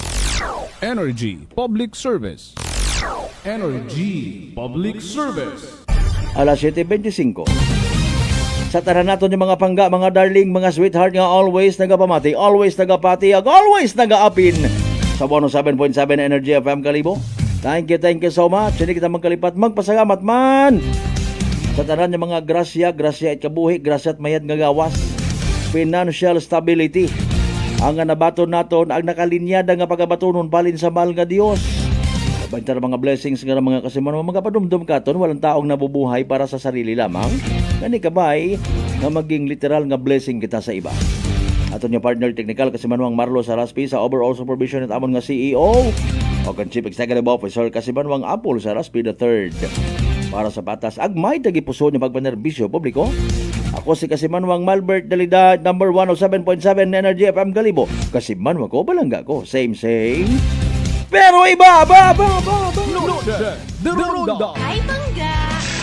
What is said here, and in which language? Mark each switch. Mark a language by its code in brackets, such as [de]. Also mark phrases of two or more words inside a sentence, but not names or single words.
[akl] Energy Public Service. Energy Public Service. Alas 7:25. Sa tanan naton yung mga pangga, mga darling, mga sweetheart nga always nagapamati, always nagapati, ag always nagaapin sa 107.7 Energy FM Kalibo. [en] Thank you so much. [akl] Hindi kita magkalipat, magpasalamat man sa tanan yung mga grasya at kabuhi, grasya at mayad nga gawas, [en] financial stability [akl] ang nabaton naton, ang nakalinyada nga pagabatonon balin sa mahal nga Dios. Banta ng mga blessings nga mga kasiman, mga padumdum katon, [tl] walang taong nabubuhay para sa sarili lamang. [akl] Gani kabay nga maging literal nga blessing kita sa iba. Aton yung partner technical kasimanwang Marlo Saraspi sa [en] overall supervision [akl] at amon nga CEO o kan [en] Chief Executive Officer [akl] kasimanwang Apple Saraspi III. Para sa patas, agmay tagipuso niya pagpanerbisyo publiko. Ako si Kasimanwang Malbert Dalida, number 107.7 Energy FM Kalibo. Kasimanwang ko, balangga ko. Same. Pero iba, ba. The Ronda. Ay, bangga!